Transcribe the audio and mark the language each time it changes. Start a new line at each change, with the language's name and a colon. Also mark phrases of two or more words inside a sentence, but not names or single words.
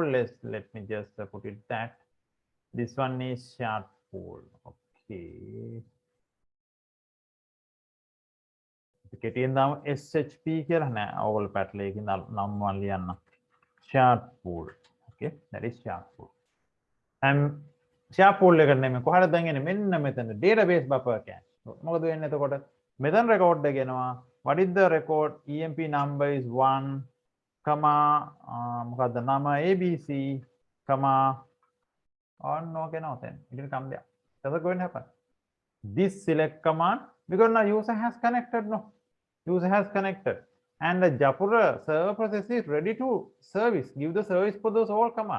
English: Let me just put it that. This one is shared pool. Okay. SHP shared pool. Okay, that is shared pool. And share pool
Sinhala: එකකට කොහරද දැන් මෙන්න මෙතන
English: database buffer cache.
Sinhala: මොකද වෙන්නේ එතකොට මෙතන record එක එනවා.
English: What is the record? EMP number is 1,
Sinhala: මොකද්ද නම
English: ABC, okay, no, then it will come there. That's going to happen. This select command, because now user has connected, no? User has connected. And the Japura server process is ready to service, give the service for those all commands.